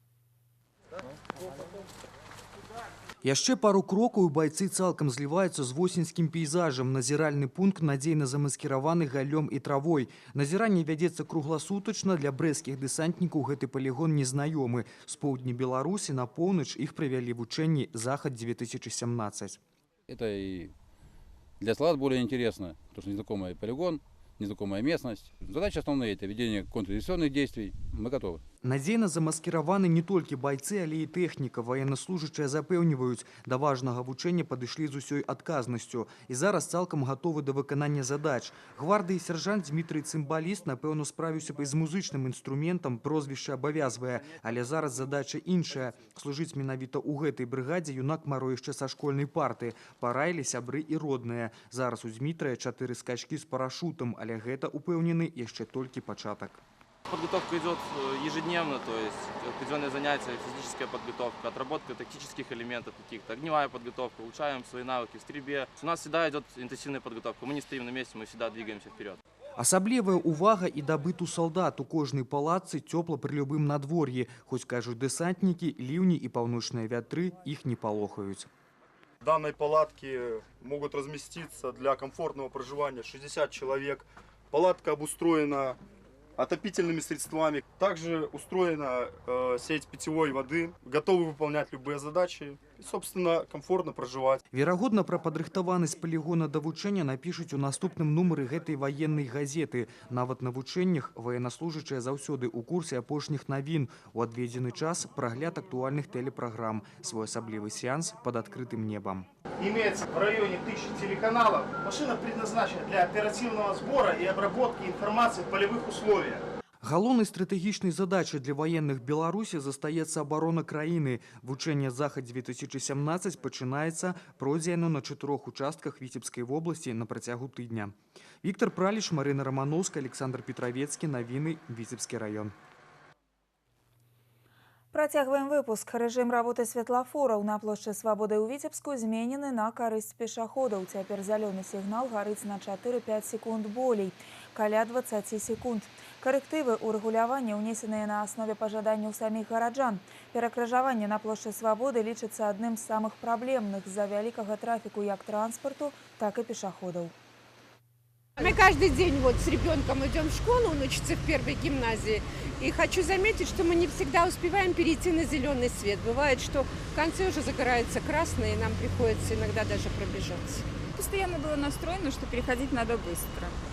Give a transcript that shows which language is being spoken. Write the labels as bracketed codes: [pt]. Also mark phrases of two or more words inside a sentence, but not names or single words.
[be] Яшчэ пару крокаў і байцы цалкам зліваюцца з восеньскім пейзажам. Назіральны пункт надзейна замаскіраваны галлём і травой. Назіранне вядзецца кругласутачна. Для брэсцкіх дэсантнікаў гэты палігон незнаёмы. З поўдня Беларусі на поўнач іх правялі вучэнні «Захад 2017». [ru] Это и для солдат более интересно, потому что незнакомый полигон, незнакомая местность. Задачи основные – это ведение контрдиверсионных действий. Мы готовы. [be] Надзейна замаскіраваны не толькі байцы, але і тэхніка. Ваеннаслужачыя запэўніваюць, да важнага вучэння падышлі з усёй адказнасцю і зараз цалкам гатовы да выканання задач. Гвардыі сяржант Дмітрый Цымбаліст, напэўна, справіўся б і з музычным інструментам, прозвішча абавязвае, але зараз задача іншая. Служыць менавіта ў гэтай брыгадзе юнак Маро яшчэ са школьнай парты. Параілі сябры і родныя. Зараз у Дмітрая 4 скачкі з парашутам, але гэта, упэўнены, яшчэ толькі пачатак. [ru] Подготовка идет ежедневно, то есть определенные занятия, физическая подготовка, отработка тактических элементов каких-то, огневая подготовка, улучшаем свои навыки в стрельбе. У нас всегда идет интенсивная подготовка, мы не стоим на месте, мы всегда двигаемся вперед. [be] Асаблівая ўвага і да быту салдат. У кожнай палатцы цёпла пры любым надвор'і. Хоць, кажуць дэсантнікі, ліўні і паўночныя вятры іх не палохаюць. [ru] В данной палатке могут разместиться для комфортного проживания 60 человек. Палатка обустроена отопительными средствами. Также устроена сеть питьевой воды. Готовы выполнять любые задачи и, собственно, комфортно проживать. [be] Верагодна, пра падрыхтаванасць палігона да вучэння напішуць у наступным нумары гэтай ваеннай газеты. Нават на вучэннях ваеннаслужачыя заўсёды ў курсе апошніх навін. У адведзены час прагляд актуальных телепраграм. Своеасаблівы сеанс пад адкрытым небом. [ru] Имеется в районе 1000 телеканалов. Машина предназначена для оперативного сбора и обработки информации в полевых условиях. [be] Галоўнай стратэгічнай задачай для военных Беларусі застаецца абарона краіны. Вучэнне «Захад-2017» пачынаецца, пройдзе яно на 4 участках Віцебскай вобласці на працягу тыдня. Віктор Праліш, Марына Романовская, Александр Петровецкі. Навіны, Віцебскі раён. Працягваем выпуск. Рэжым работы светлафораў на плошчы Свабоды ў Віцебску зменены на карысць пешаходаў. Цяпер зялёны сігнал гарыць на 4-5 секунд болей, каля 20 секунд. Карэктывы ў рэгуляванні ўнесеныя на аснове пажаданняў саміх гараджан. Перакрыжаванне на плошчы Свабоды лічыцца адным з самых праблемных з-за вялікага трафіку як транспарту, [ru] так и пешаходов. Мы каждый день вот с ребенком идем в школу, он учится в первой гимназии. И хочу заметить, что мы не всегда успеваем перейти на зеленый свет. Бывает, что в конце уже загорается красный, и нам приходится иногда даже пробежаться. Постоянно было настроено, что переходить надо быстро.